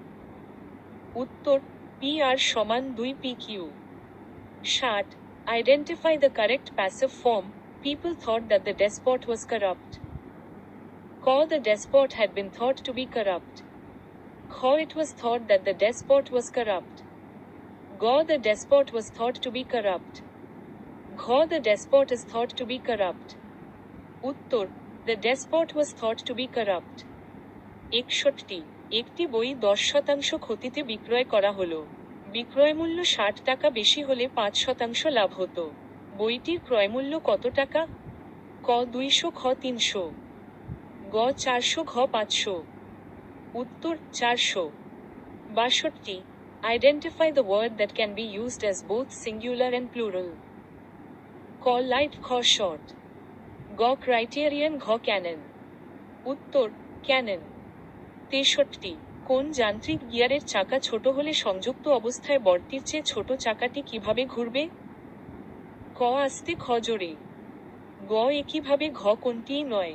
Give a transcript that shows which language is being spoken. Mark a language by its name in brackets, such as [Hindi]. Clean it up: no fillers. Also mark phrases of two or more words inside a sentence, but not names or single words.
[Bangla] উত্তর পি আর সমান 2 পি কিউ। 60. [English] Identify the correct passive form. People thought that the despot was corrupt. [Bangla] Q. [English] The despot had been thought to be corrupt. [Bangla] Q. [English] It was thought that the despot was corrupt. [Bangla] G. [English] The despot was thought to be corrupt. [Bangla] G. [English] The despot is thought to be corrupt. [Bangla] Uttor. [English] The despot was thought to be corrupt. [Bangla] 61. একটি বই 10% ক্ষতিতে বিক্রয় করা হলো। বিক্রয়মূল্য 60 টাকা বেশি হলে 5% লাভ হতো। বইটির ক্রয়মূল্য কত টাকা? ক 200 খ 300 গ 400 ঘ 500। উত্তর 400। 62. [English] Identify the word that can be used as both singular and plural. [Bangla] ক লাইট খ শর্ট গ ক্রাইটেরিয়ন ঘ ক্যানন। উত্তর ক্যানন। 63. কোন যান্ত্রিক গিয়ারের চাকা ছোট হলে সংযুক্ত অবস্থায় বর্তির চেয়ে ছোট চাকাটি কিভাবে ঘুরবে? ক আস্তে খ জোরে গ একইভাবে ঘ কোনটিই নয়।